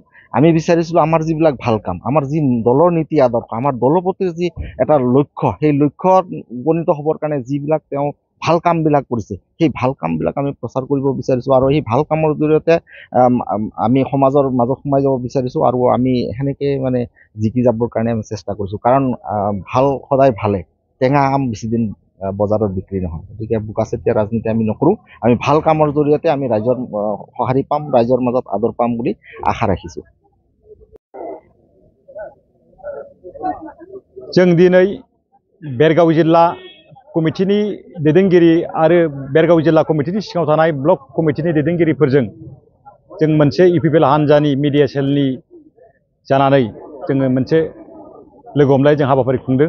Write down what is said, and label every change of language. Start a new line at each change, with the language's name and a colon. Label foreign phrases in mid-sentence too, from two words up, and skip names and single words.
Assamese: আমি বিচাৰিছিলোঁ আমাৰ যিবিলাক ভাল কাম, আমাৰ যি দলৰ নীতি আদৰ্শ, আমাৰ দলপতিৰ যি এটা লক্ষ্য, সেই লক্ষ্যত উপনীত হ'বৰ কাৰণে যিবিলাক তেওঁ ভাল কামবিলাক কৰিছে, সেই ভাল কামবিলাক আমি প্ৰচাৰ কৰিব বিচাৰিছোঁ আৰু সেই ভাল কামৰ জৰিয়তে আমি সমাজৰ মাজত সোমাই যাব বিচাৰিছোঁ আৰু আমি সেনেকৈ মানে জিকি যাবৰ কাৰণে আমি চেষ্টা কৰিছোঁ। কাৰণ ভাল সদায় ভালে, টেঙা আম বেছিদিন বজাৰত বিক্ৰী নহয়। গতিকে বোকাচতীয়া ৰাজনীতি আমি নকৰোঁ। আমি ভাল কামৰ জৰিয়তে আমি ৰাইজৰ সঁহাৰি পাম, ৰাইজৰ মাজত আদৰ পাম বুলি আশা ৰাখিছোঁ।
Bodo: जों दिनै बेरगाव जिल्ला कमिटिनि दैदेनगिरि आरो बेरगाव जिल्ला कमिटिनि सिङाव थानाय ब्लक कमिटिनि दैदेनगिरिफोरजों जों मोनसे इउपिपिएल हान्जानि
English: media cell-ni
Bodo: जानानै जोङो मोनसे लोगो हमलाय जों हाबाफारि खुंदों।